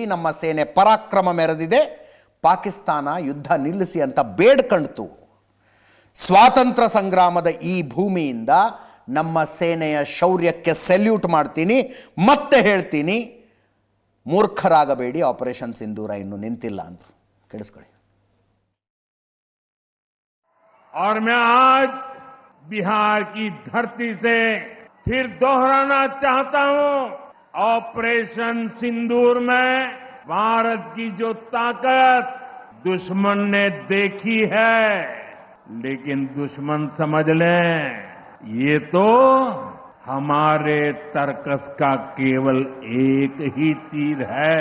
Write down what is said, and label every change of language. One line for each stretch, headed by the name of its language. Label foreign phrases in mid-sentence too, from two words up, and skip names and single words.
Kannada: ನಮ್ಮ ಸೇನೆ ಪರಾಕ್ರಮ ಮೆರೆದಿದೆ. ಪಾಕಿಸ್ತಾನ ಯುದ್ಧ ನಿಲ್ಲಿಸಿ ಅಂತ ಬೇಡ್ಕಣ್ತು. ಸ್ವಾತಂತ್ರ್ಯ ಸಂಗ್ರಾಮದ ಈ ಭೂಮಿಯಿಂದ ನಮ್ಮ ಸೇನೆಯ ಶೌರ್ಯಕ್ಕೆ ಸೆಲ್ಯೂಟ್ ಮಾಡ್ತೀನಿ. ಮತ್ತೆ ಹೇಳ್ತೀನಿ, ಮೂರ್ಖರಾಗಬೇಡಿ, ಆಪರೇಷನ್ ಸಿಂಧೂರ ಇನ್ನೂ ನಿಂತಿಲ್ಲ ಅಂತ. ಕೇಳಿಸ್ಕೊಳ್ಳಿ.
Hindi: और मैं आज बिहार की धरती से फिर दोहराना चाहता हूं, ऑपरेशन सिंदूर में भारत की जो ताकत दुश्मन ने देखी है, लेकिन दुश्मन समझ लें ये तो हमारे तर्कस का केवल एक ही तीर है.